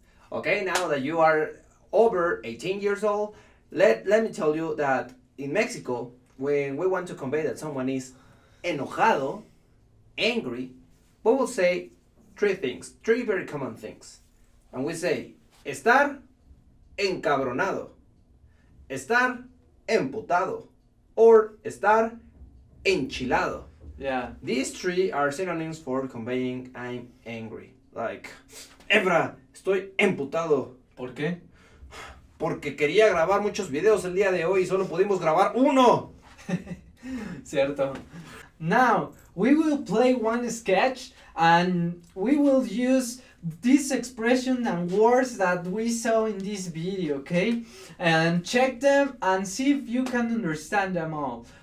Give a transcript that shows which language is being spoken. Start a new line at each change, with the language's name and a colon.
English: Okay, now that you are over 18 years old, let me tell you that in Mexico, when we want to convey that someone is enojado, angry, we will say three very common things. And we say,
Spanish: estar encabronado, estar emputado, or estar enchilado.
English: Yeah. These three are synonyms for conveying I'm angry. Like,
Spanish: Efra, estoy emputado. ¿Por qué? Porque quería grabar muchos videos el día de hoy y solo pudimos grabar uno. Cierto.
English: Now, we will play one sketch and we will use this expression and words that we saw in this video, okay? And check them and see if you can understand them all.